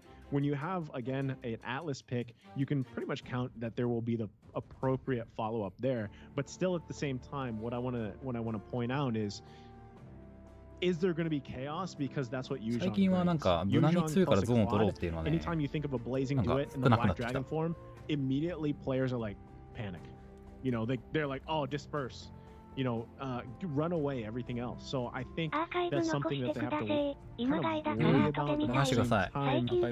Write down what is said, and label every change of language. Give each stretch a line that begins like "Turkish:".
English: When you have again an Atlas pick, you can pretty much count that there will be the appropriate follow-up there. But still, at the same time, what I want to point out is there going to be chaos? Because that's what Yuzhong
Japanese: 最近はなんか無難に強いからゾーンを取ろうっていうのはね、
English: anytime you think of a blazing duet in the Black Dragon form, immediately players are like panic. You know, they're like, oh, disperse. You know, run away, everything else. So I think that's something that they have to kind of worry about at the same time.